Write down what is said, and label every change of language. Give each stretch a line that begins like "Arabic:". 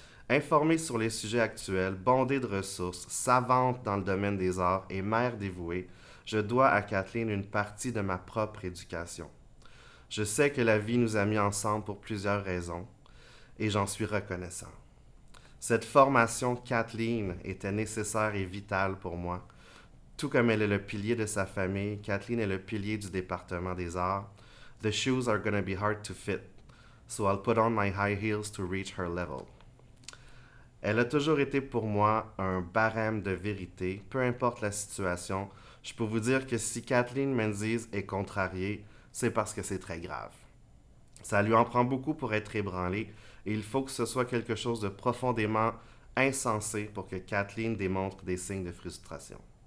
French: Informée sur les sujets actuels, bondée de ressources, savante dans le domaine des arts et mère dévouée, je dois à Kathleen une partie de ma propre éducation. Je sais que la vie nous a mis ensemble pour plusieurs raisons et j'en suis reconnaissant. Cette formation Kathleen était nécessaire et vitale pour moi. Tout comme elle est le pilier de sa famille, Kathleen est le pilier du département des arts.
English: The shoes are gonna be hard to fit, so I'll put on my high heels to reach her level.
French: Elle a toujours été pour moi un barème de vérité, peu importe la situation. Je peux vous dire que si Kathleen Menzies est contrariée, c'est parce que c'est très grave. Ça lui en prend beaucoup pour être ébranlée et il faut que ce soit quelque chose de profondément insensé pour que Kathleen démontre des signes de frustration.